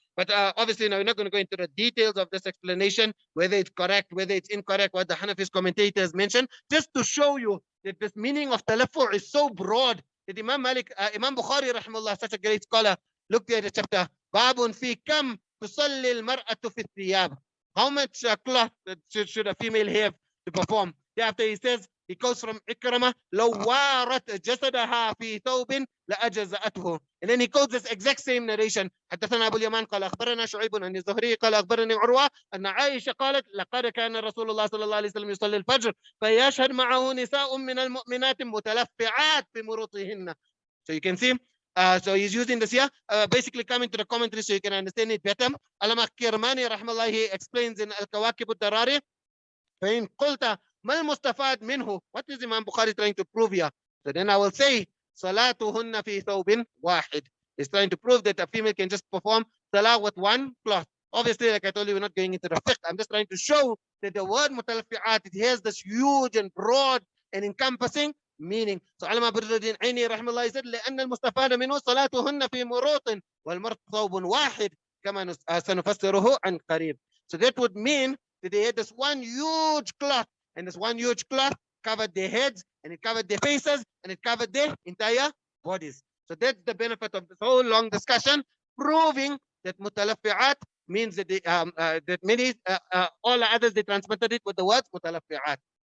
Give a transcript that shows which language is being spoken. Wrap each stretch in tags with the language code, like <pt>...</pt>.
<en>But obviously, now we're not going to go into the details of this explanation, whether it's correct, whether it's incorrect, what the Hanafis commentators mentioned, just to show you that this meaning of talaffu' is so broad that Imam Malik, Imam Bukhari rahimahullah, such a great scholar, looked at the chapter, Babun fi kam tusalli al-mar'atu fi thiyab. How much cloth should a female have to perform? Thereafter he says, he goes from Ikramah,</en> <ar>لو وارت جسدها في ثوب لأجزأته.</ar> <en>And then he quotes this exact same narration.</en> <ar>حدثنا أبو اليمان قال أخبرنا شعيب عن الزهري قال أخبرني عروة أن عائشة قالت لقد كان رسول الله صلى الله عليه وسلم يصلي الفجر فيشهد معه نساء من المؤمنات متلفعات في مروطهن.</ar> <en>So you can see, so he's using this here, basically coming to the commentary so you can understand it better. Allama Kirmani rahmallah, he explains in Al-Kawakib al-Darari,</en> <ar>فإن قلت ما المستفاد منه,</ar> <en>what is Imam Bukhari trying to prove here? So then I will say,</en> <ar>صلاتهن في ثوب واحد.</ar> <en>He's trying to prove that a female can just perform salah with one cloth. Obviously, like I told you, we're not going into the fiqh. I'm just trying to show that the word mutalaffi'at, it has this huge and broad and encompassing meaning. So Allama Badruddin Aini rahimahullah said,</en> <ar>لأن المستفاد منه صلاتهن في مروط والمرط ثوب واحد كما سنفسره عن قريب.</ar> <en>So that would mean that they had this one huge cloth, and this one huge cloth covered their heads, and it covered their faces, and it covered their entire bodies. So that's the benefit of this whole long discussion, proving that mutalaffi'at means that that many all others they transmitted it with the words متلفعات.</en>